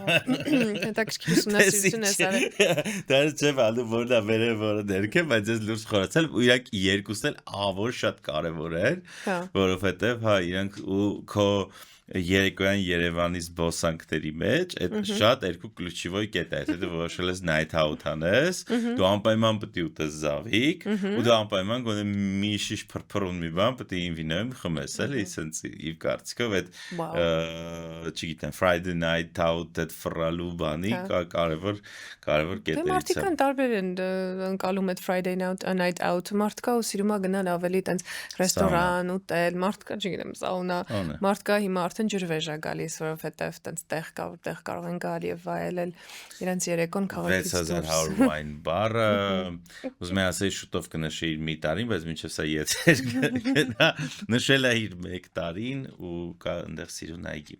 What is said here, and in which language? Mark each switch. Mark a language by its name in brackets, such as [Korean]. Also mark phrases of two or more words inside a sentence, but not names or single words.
[Armenian] Հետաքրքիր ուսումնասիրություն ես արել։ Դա չէ բանում, որ դա վերև որը ներքե, բայց ես լուրջ խորացել ու իրանք երկուսն էլ ավոր շատ կարևոր էր, Հա։ որովհետև հա իրանք ու քո երեկոյան Երևանի զբոսանքների մեջ այդ շատ երկու ключевой կետ է, եթե դու որոշել ես [English] night out [Armenian] անես, դու անպայման պետք է ուտես Զավիկ, ու դու անպայման գոնե մի շիշ փրփրուն մի բան պետք է ին վինոյում խմես, էլի, սենց իր կարծիքով այդ չգիտեմ [English] Friday night out [Armenian] այդ ֆռալու բանի կարևոր կետերից է։ Մարդիկ կան տարբեր են ընկալում այդ [English] Friday night out, [Armenian] մարդկա ու սիրում է գնալ ավելի տենց ռեստորան, ուտել, մարդկա, չգիտեմ, սաունա, մարդկա հիմա արդեն ջրվեժ է գալիս, որովհետև տենց տեղ կա, որտեղ կարող են գալ եւ վայելել իրենց երեկոն քաղաքից 6100 [English] wine bar-ը, [Armenian] ուզում եմ ասել շուտով կնշի իր մի տարին, բայց մինչև սա եթեր գնա, նշել է իր 1 տարին ու կա այնտեղ սիրուն այգի։